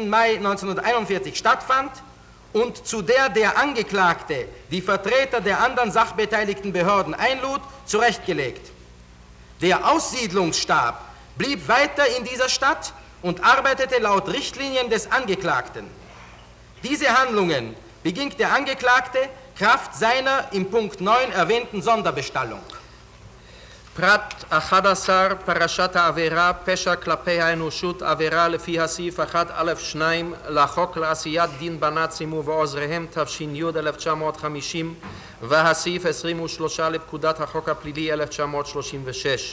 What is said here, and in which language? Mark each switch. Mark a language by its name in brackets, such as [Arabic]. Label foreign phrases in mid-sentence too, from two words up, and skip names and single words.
[German] Mai 1941 stattfand und zu der der Angeklagte die Vertreter der anderen sachbeteiligten Behörden einlud, zurechtgelegt. Der Aussiedlungsstab blieb weiter in dieser Stadt und arbeitete laut Richtlinien des Angeklagten. Diese Handlungen beging der Angeklagte Kraft seiner im Punkt 9 erwähnten Sonderbestallung. [Hebrew] פרט 11, פרשת העבירה, פשע כלפי האנושות, עבירה לפי הסעיף 1א2 לחוק לעשיית דין בנאצים ובעוזריהם תש"י 1950 והסעיף 23 לפקודת החוק הפלילי 1936.